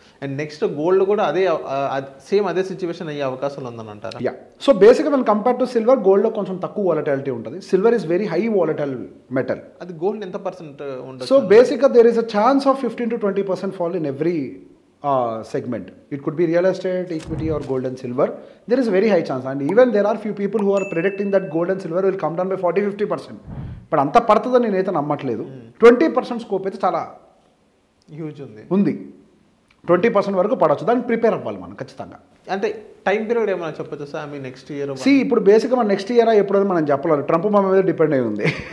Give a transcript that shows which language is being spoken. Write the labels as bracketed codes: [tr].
[te] And next gold కూడా అదే same అదే సిచ్యువేషన్ అయ్యే అవకాశాలు ఉందని అంటారు. యా, సో బేసిక్గా మనం కంపేర్ టు సిల్వర్, గోల్డ్లో కొంచెం తక్కువ వాలటాలిటీ ఉంటుంది. [en] Silver is very high volatile metal. [te] అది గోల్డ్ ఎంత పర్సెంట్ ఉండదు? [en] So బేసిక్గా there is a chance of 15 to 20% fall in every segment. It could be real estate, equity or gold and silver. There is a very high chance, and even there are few people who are predicting that gold and silver will come down by 40-50%. [te] But అంత పడుతుందని నేనైతే నమ్మట్లేదు. 20% scope అయితే చాలా [en] huge [te] ఉంది. 20% వరకు పడవచ్చు. దాన్ని ప్రిపేర్ అవ్వాలి మనం ఖచ్చితంగా. అంటే టైం పీరియడ్ ఏమైనా చెప్పచ్చు sir? [en] I mean next year [te] ఇప్పుడు బేసిక్గా మన నెక్స్ట్ ఇయర్ ఎప్పుడైనా మనం చెప్పలేదు. ట్రంప్ మా మీద డిపెండ్ అయి ఉంది.